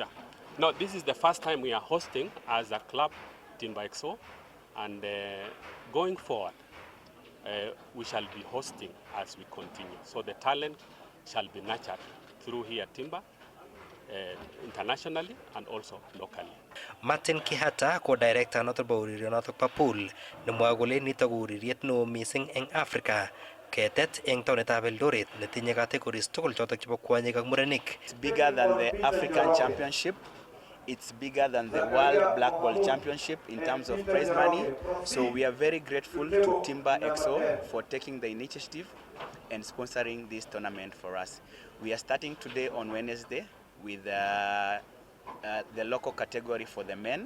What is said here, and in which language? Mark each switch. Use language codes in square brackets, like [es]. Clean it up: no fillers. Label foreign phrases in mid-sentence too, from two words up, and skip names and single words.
[en] Now, this is the first time we are hosting as a club Timber XO. And going forward, we shall be hosting as we continue. So the talent shall be nurtured through here Timber, internationally and also locally. [kln] Martin Kihata, co-director noto bo urerionotok bo pool, nemwoe kole nitok ko ureriet neo mising eng Africa, ketet eng taonitab Eldoret netinye categories tugul chotok chebo kwonyik ak murenik. [en] It's bigger than the African Championship. It's bigger than the World Black Ball Championship in terms of prize money. So we are very grateful to Timber XO for taking the initiative and sponsoring this tournament for us. We are starting today on Wednesday with the local category for the men.